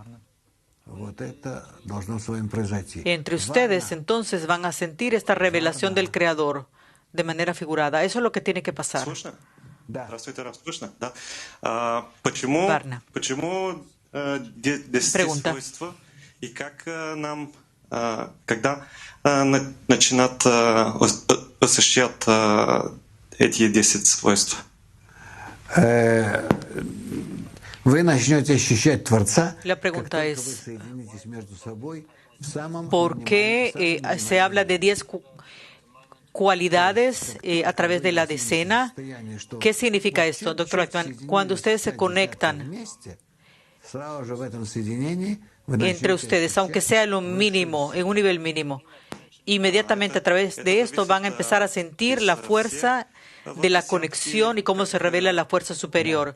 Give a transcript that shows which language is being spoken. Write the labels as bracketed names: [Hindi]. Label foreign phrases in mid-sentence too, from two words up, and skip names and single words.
[Spanish] Entre ustedes entonces van a sentir esta revelación del Creador de manera figurada. Eso es lo que tiene que pasar. Varna. Pregunta. [Russian] Когда начинать осуществлять эти 10 свойств? Вы начнете ощущать Творца, [Spanish] La pregunta [Russian] как только вы [Spanish] es, [Russian] соединитесь между собой в самом [Spanish] ¿por qué se habla de 10 cualidades a través de la decena? ¿Qué significa esto, doctor Lackman? Cuando ustedes se conectan entre ustedes, aunque sea en lo mínimo, en un nivel mínimo, inmediatamente a través de esto van a empezar a sentir la fuerza de la conexión y cómo se revela la fuerza superior.